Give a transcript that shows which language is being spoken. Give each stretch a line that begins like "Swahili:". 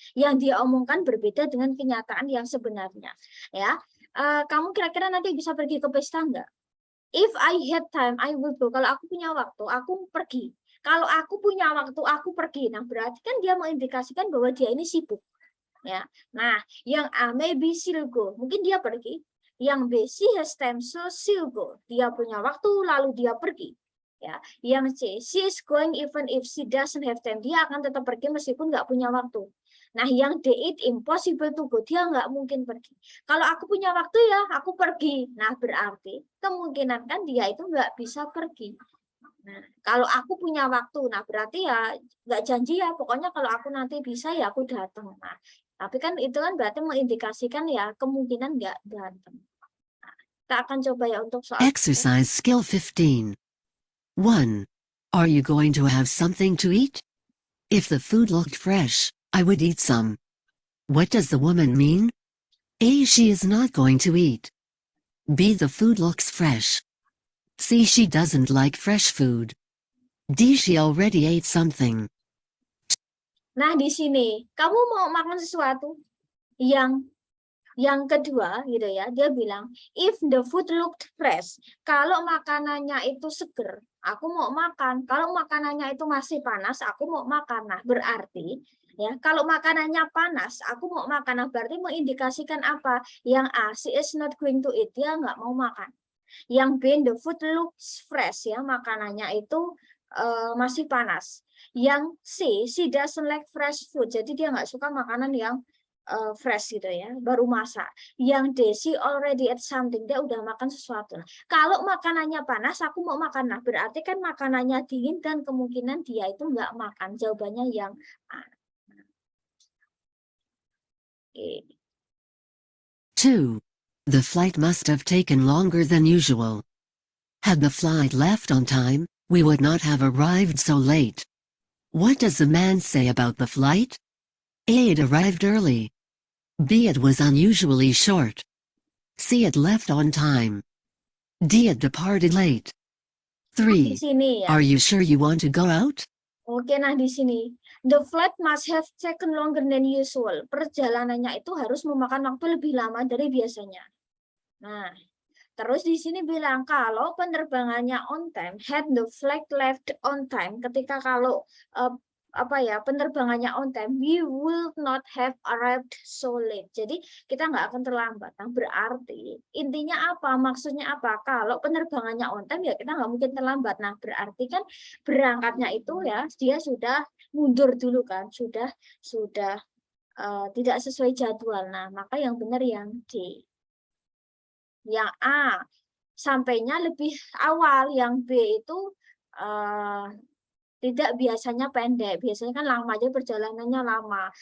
Indonesian: Yang dia omongkan berbeda dengan kenyataan yang sebenarnya. Ya, kamu kira-kira nanti bisa pergi ke pesta nggak?
English: If I had time, I will go.
Indonesian: Kalau aku punya waktu, aku pergi. Kalau aku punya waktu, aku pergi. Nah, berarti kan dia mengindikasikan bahwa dia ini sibuk. Ya. Nah, yang A
English: maybe she'll go.
Indonesian: Mungkin dia pergi. Yang B
English: she has time, so she'll go.
Indonesian: Dia punya waktu, lalu dia pergi. Ya. Yang C
English: she is going even if she doesn't have time.
Indonesian: Dia akan tetap pergi meskipun nggak punya waktu. Nah, yang D
English: it impossible to go.
Indonesian: Dia nggak mungkin pergi. Kalau aku punya waktu ya, aku pergi. Nah, berarti kemungkinan kan dia itu nggak bisa pergi. Nah, kalau aku punya waktu, nah berarti ya nggak janji ya. Pokoknya kalau aku nanti bisa ya aku datang. Nah, tapi kan itu kan berarti mengindikasikan ya kemungkinan nggak datang. Nah, kita akan coba ya untuk soal
English: Exercise skill 15. 1. Are you going to have something to eat? If the food looked fresh, I would eat some. What does the woman mean? A. She is not going to eat. B. The food looks fresh. C. She doesn't like fresh food. D. She already ate something.
Indonesian: Nah, di sini kamu mau makan sesuatu yang kedua gitu ya, dia bilang
English: if the food looked fresh,
Indonesian: kalau makanannya itu seger, aku mau makan. Kalau makanannya itu masih panas, aku mau makan. Nah, berarti ya kalau makanannya panas, aku mau makan. Nah, berarti mengindikasikan apa? Yang A,
English: she is not going to eat,
Indonesian: dia nggak mau makan. Yang B,
English: the food looks fresh,
Indonesian: ya makanannya itu masih panas. Yang C,
English: she doesn't like fresh food,
Indonesian: jadi dia nggak suka makanan yang fresh gitu ya, baru masak. Yang D,
English: she already ate something,
Indonesian: dia udah makan sesuatu. Nah, kalau makanannya panas, aku mau makan. Nah, berarti kan makanannya dingin dan kemungkinan dia itu nggak makan. Jawabannya yang A. Oke. 2.
English: The flight must have taken longer than usual. Had the flight left on time, we would not have arrived so late. What does the man say about the flight? A. It arrived early. B. It was unusually short. C. It left on time. D. It departed late.
Indonesian: Di sini ya.
English: Are you sure you want to go out?
Indonesian: Oke, nah di sini
English: the flight must have taken longer than usual.
Indonesian: Perjalanannya itu harus memakan waktu lebih lama dari biasanya. Nah, terus di sini bilang kalau penerbangannya on time,
English: had the flight left on time.
Indonesian: Ketika kalau penerbangannya on time,
English: we will not have arrived so late.
Indonesian: Jadi kita nggak akan terlambat. Nah, berarti intinya apa? Maksudnya apa? Kalau penerbangannya on time ya kita nggak mungkin terlambat. Nah, berarti kan berangkatnya itu ya dia sudah mundur dulu kan, sudah tidak sesuai jadwal. Nah, maka yang benar yang D. Yang A sampainya lebih awal, yang B itu tidak biasanya pendek, biasanya kan lama aja perjalanannya lama.